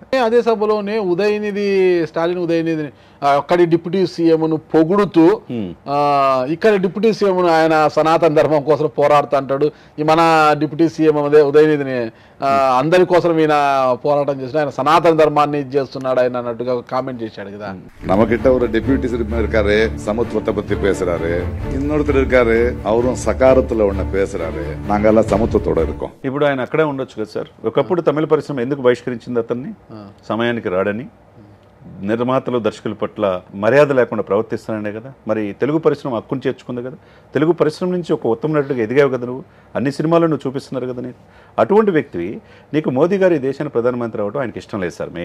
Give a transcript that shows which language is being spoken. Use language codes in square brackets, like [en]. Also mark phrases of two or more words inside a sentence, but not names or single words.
[te] అదే సభలోనే స్టాలిన్ ఉదయనిధి అక్కడి డిప్యూటీ సీఎంను పొగుడుతూ ఇక్కడ డిప్యూటీ సీఎంను ఆయన సనాతన ధర్మం కోసం పోరాడుతూ అంటాడు. ఈ మన డిప్యూటీ సీఎం ఉదయనిధిని అందరి కోసం ఈయన పోరాటం చేసిన, ఆయన సనాతన ధర్మాన్ని చేస్తున్నాడు ఆయన அன்னட்டுగా காமெண்ட் చేశాడు కదా. [ta] நமக்கிட்ட ஒரு டெபியூட்டி இருக்காரு, சமத்துவத்தை பத்தி பேசுறாரு. இன்னொருத்தர் இருக்காரு, அவரும் சகாரத்துல ஒண்ணு பேசுறாரு. நாங்கெல்லாம் சமத்துவத்தோட இருக்கோம். [te] ఇప్పుడు ఆయన అక్కడే ఉండొచ్చు కదా సార్. ఒకప్పుడు తమిళ పరిశ్రమ ఎందుకు బహిష్కరించింది అతన్ని? సమయానికి రాడని, నిర్మాతలు దర్శకుల పట్ల మర్యాద లేకుండా ప్రవర్తిస్తున్నానే కదా. మరి తెలుగు పరిశ్రమ హక్కును చేర్చుకుంది కదా. తెలుగు పరిశ్రమ నుంచి ఒక ఉత్తమ నటుడిగా ఎదిగావు కదా నువ్వు. అన్ని సినిమాల్లో నువ్వు చూపిస్తున్నారు కదా నీకు. అటువంటి వ్యక్తివి నీకు మోదీ గారు ఈ దేశానికి ప్రధానమంత్రి అవడం ఆయనకి ఇష్టం లేదు సార్.